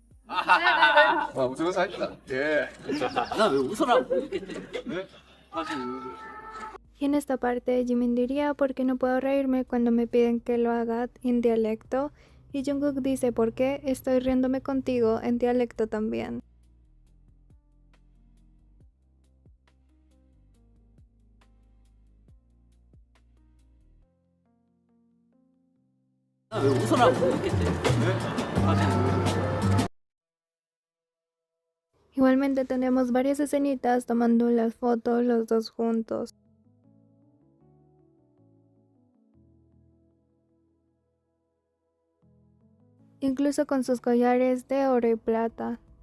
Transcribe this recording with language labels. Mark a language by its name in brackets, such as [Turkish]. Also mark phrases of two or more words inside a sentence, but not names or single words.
[Korean] 웃으면서 하니까. 예. 나왜 웃으라고 이랬대. 네? 사실 [Spanish] Y en esta parte Jimin diría ¿por qué no puedo reírme cuando me piden que lo haga en dialecto? Y Jungkook dice ¿por qué estoy riéndome contigo en dialecto también? [Korean] 나왜 웃으라고 이랬대. 네? 사실 [Spanish] Igualmente tenemos varias escenitas tomando las fotos los dos juntos. Incluso con sus collares de oro y plata.